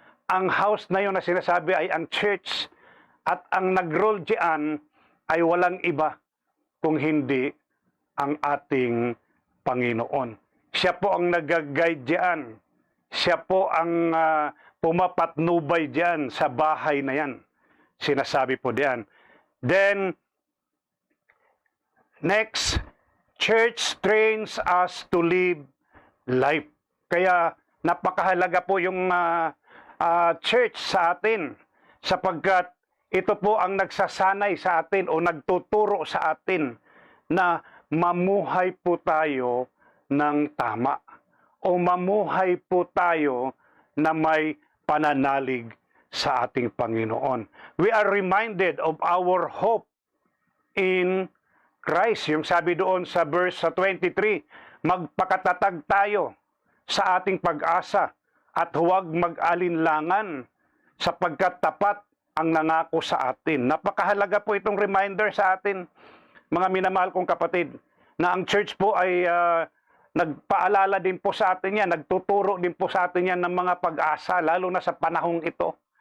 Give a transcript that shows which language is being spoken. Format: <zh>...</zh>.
<tl>Ang house na yun na sinasabi ay ang church at ang nag-rule diyan ay walang iba kung hindi ang ating Panginoon. Siya po ang nag-guide diyan. Siya po ang pumapatnubay diyan sa bahay na yan. Sinasabi po diyan.</tl> <en>Then, next, church trains us to live life.</en> <tl>Kaya napakahalaga po yung church sa atin sapagkat ito po ang nagsasanay sa atin o nagtuturo sa atin na mamuhay po tayo ng tama o mamuhay po tayo na may pananalig sa ating Panginoon.</tl> <en>We are reminded of our hope in Christ.</en> <tl>Yung sabi doon sa verse 23, magpakatatag tayo sa ating pag-asa at huwag mag-alinlangan sapagkat tapat ang nangako sa atin. Napakahalaga po itong reminder sa atin, mga minamahal kong kapatid, na ang church po ay nagpaalala din po sa atin yan, nagtuturo din po sa atin yan ng mga pag-asa, lalo na sa panahong ito.</tl>